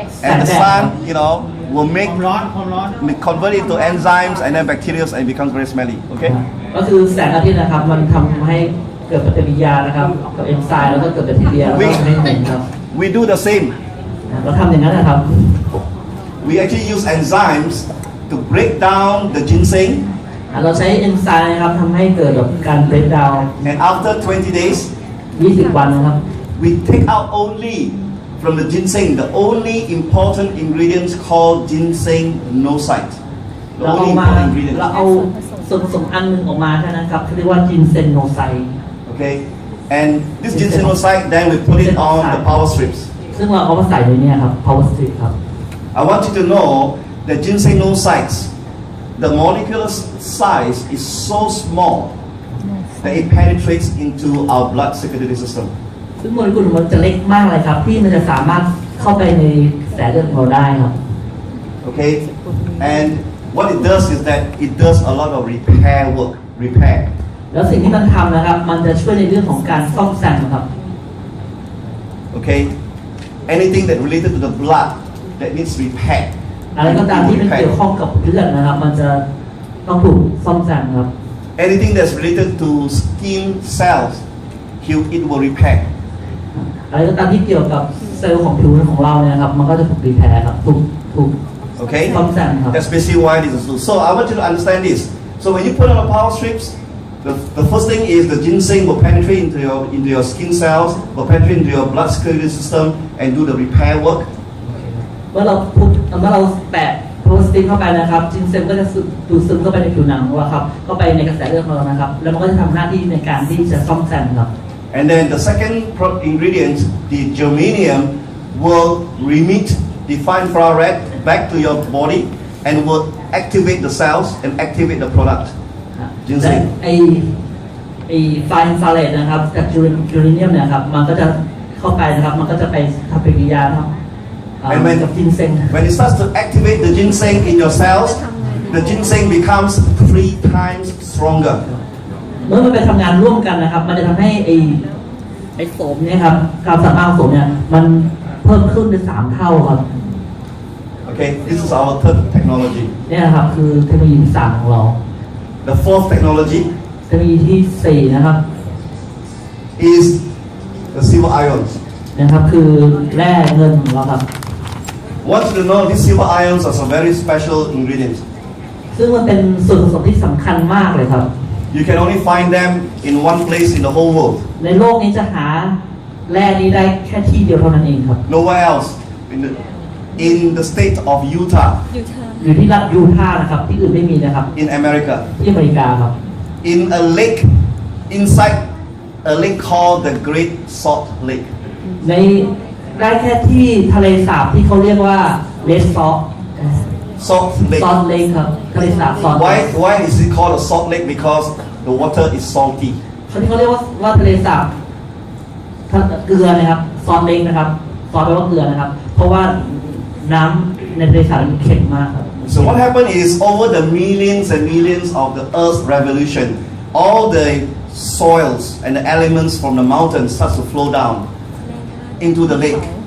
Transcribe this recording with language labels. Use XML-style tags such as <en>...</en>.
<en>and the sun you know will make convert it to enzymes and then bacteria and it becomes very smelly okay</en> <th>ก็คือแสงอาทิตย์นะครับมันทำให้เกิดปฏิกิริยานะครับกับเอนไซม์แล้วก็เกิดปฏิกิริยาแล้วก็ทำให้เหม็นครับ</th> <en>We do the same.</en> <th>เราทำอย่างนั้นนะครับ</th> <en>We actually use enzymes to break down the ginseng,</en> <th>เราใช้เอนไซม์นะครับทำให้เกิดแบบการเบรกดาวน์</th> <en>and after 20 days,</en> <th>20 วันนะครับ</th> <en>we take out only from the ginseng the only important ingredients called ginseng nosite. The</en> <th>เราเอา</th> <en>only</en> <th>มา</th> <en>important ingredient.</en> <th>เราเอาส่วนผสมอันหนึงออกมาแค่นั้นครับเรียกว่าจินเซนโนไซ</th> <en>Okay, and this ginseng nosite then we put it on the PowerStrips.</en> <th>ซึ่งเราเอามาใส่ในนี้ครับ PowerStrips ครับ</th> <en>I want you to know that ginseng nosites, the molecular size is so small that it penetrates into our blood circulatory system.</en> <th>ซึ่งโมเลกุลมันจะเล็กมากเลยครับที่มันจะสามารถเข้าไปในกระแสเลือดของเราได้ครับ</th> <en>Okay, and what it does is that it does a lot of repair work, repair.</en> <th>แล้วสิ่งที่มันทำนะครับมันจะช่วยในเรื่องของการซ่อมแซมครับ</th> <en>Okay, anything that related to the blood that needs repair.</en> <th>อะไรก็ตามที่มันเกี่ยวข้องกับเลือดนะครับมันจะต้องถูกซ่อมแซมครับ</th> <en>Anything that's related to skin cells, it will repair.</en> <th>อะไรก็ตามที่เกี่ยวกับเซลล์ของผิวของเราเนี่ยครับมันก็จะถูกรีแพร์ครับถูก</th> <en>Okay,</en> <th>ซ่อมแซมครับ</th> <en>that's basically why this is so. So I want you to understand this. So when you put on the PowerStrips, the first thing is the ginseng will penetrate into your skin cells, will penetrate into your blood circulatory system and do the repair work.</en> <th>เมื่อเราแปะโพสติกเข้าไปนะครับจินเซนก็จะดูดซึมเข้าไปในผิวหนังของเราครับเข้าไปในกระแสเลือดของเรานะครับแล้วมันก็จะทำหน้าที่ในการที่จะซ่อมแซมครับ</th> <en>And then the second ingredient, the germanium, will remit the fine infrared back to your body and will activate the cells and activate the product.</en> <th>และ</th> <en>Ginseng.</en> <th>ไอไฟอินฟราเรดนะครับจากจูเรเนียมเนี่ยครับมันก็จะเข้าไปนะครับมันก็จะไปทำปฏิกิริยาครับกับจินเซง</th> <en>When it starts to activate the ginseng in your cells, the ginseng becomes 3 times stronger.</en> <th>เมื่อมันไปทำงานร่วมกันนะครับมันจะทำให้ไอโสมเนี่ยครับการสามารถโสมเนี่ยมันเพิ่มขึ้นเป็น3 เท่าครับ</th> <en>Okay, this is our third technology.</en> <th>เนี่ยนะครับคือเทคโนโลยีที่3ของเรา</th> <en>The fourth technology</en> <th>เทคโนโลยีที่4นะครับ</th> <en>is the silver ions.</en> <th>นะครับคือแร่เงินของเราครับ</th> <en>I want you to know these silver ions are some very special ingredients.</en> <th>ซึ่งมันเป็นส่วนผสมที่สำคัญมากเลยครับ</th> <en>You can only find them in one place in the whole world.</en> <th>ในโลกนี้จะหาแร่นี้ได้แค่ที่เดียวเท่านั้นเองครับ</th> <en>Nowhere else. In the state of Utah,</en> <th>อยู่ที่รัฐยูทาห์นะครับที่อื่นไม่มีนะครับ</th> <en>in America,</en> <th>ที่อเมริกาครับ</th> <en>in a lake, inside a lake called the Great Salt Lake.</en> <th>ในได้แค่ที่ทะเลสาบที่เขาเรียกว่าเลสซอ</th> <en>Salt</en> <th>ซอ</th> <en>Lake.</en> <th>ลเลคครับทะเลสาบซอล</th> <en>Why is it called a salt lake? Because the water is salty.</en> <th>เขาเรียกว่าทะเลสาบเกลือนะครับซอลเลคนะครับซอลแปลว่าเกลือนะครับเพราะว่าน้ำในทะเลสาบมันเค็มมากครับ</th> <en>So what happened is over the millions and millions of the Earth's revolution, all the soils and the elements from the mountains start to flow down into the lake.</en>